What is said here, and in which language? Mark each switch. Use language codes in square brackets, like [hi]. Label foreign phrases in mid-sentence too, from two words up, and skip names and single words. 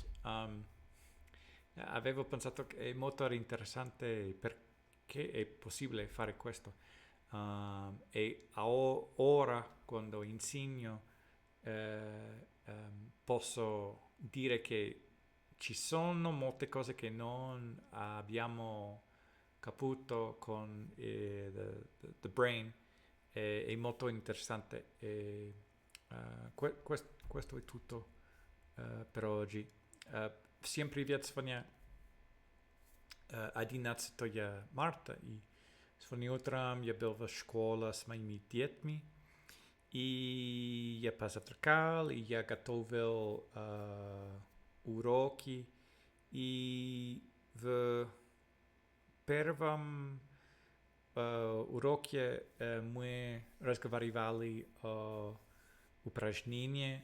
[it] Avevo pensato che è molto interessante perché è possibile fare questo. E ora, quando insegno, posso dire che ci sono molte cose che non abbiamo capito con [en] the brain. [it] È molto interessante. Questo è tutto per oggi. [ru] Всем привет, сегодня 11 марта, и сегодня утром я был в школе с моими детьми, и я позавтракал, и я готовил уроки, и в первом уроке мы разговаривали о упражнении.